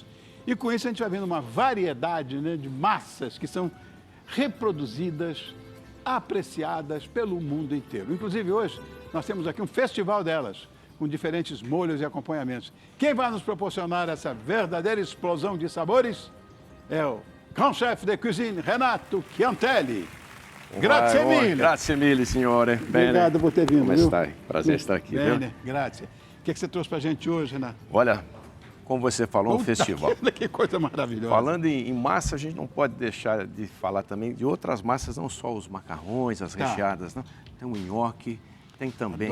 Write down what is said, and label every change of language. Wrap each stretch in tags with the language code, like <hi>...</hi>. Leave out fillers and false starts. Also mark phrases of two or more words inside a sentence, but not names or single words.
<pt>E com isso a gente vai vendo uma variedade, né, de massas que são reproduzidas, apreciadas pelo mundo inteiro. Inclusive hoje nós temos aqui um festival delas, com diferentes molhos e acompanhamentos. Quem vai nos proporcionar essa verdadeira explosão de sabores é o</pt> <fr>Grand Chef de Cuisine,</fr> <pt>Renato Chiantelli.</pt> <it>Grazie mille. Grazie mille, signore. Bene.</it> <pt>Obrigado por ter vindo.</pt> <it>Como</it> <pt>viu? stai? Prazer estar aqui.</pt> <it>Bene,</it> <pt>Viu?</pt> <it>grazie.</it> <pt>O que você trouxe pra gente hoje, Renato? Olha, como você falou, um Puta festival. Que coisa maravilhosa. Falando em massa, a gente não pode deixar de falar também de outras massas, não só os macarrões, as recheadas, não. Tem o nhoque, tem também</pt>